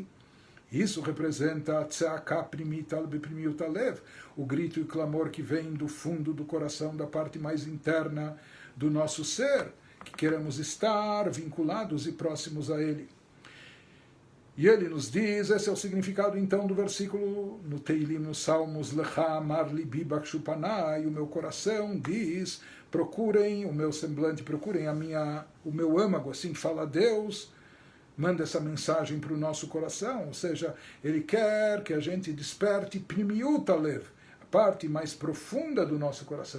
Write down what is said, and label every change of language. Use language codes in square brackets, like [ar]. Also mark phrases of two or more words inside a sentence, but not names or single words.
[pt] Isso representa o grito e clamor que vem do fundo do coração, da parte mais interna do nosso ser, que queremos estar vinculados e próximos a Ele. E ele nos diz, esse é o significado então do versículo no Teilim, nos Salmos, [he] לך אמר לבי בקשו פני, [pt] o meu coração diz, procurem o meu semblante, procurem o meu âmago, assim fala Deus, manda essa mensagem para o nosso coração, ou seja, ele quer que a gente desperte [he] פנימיות הלב, [pt] a parte mais profunda do nosso coração.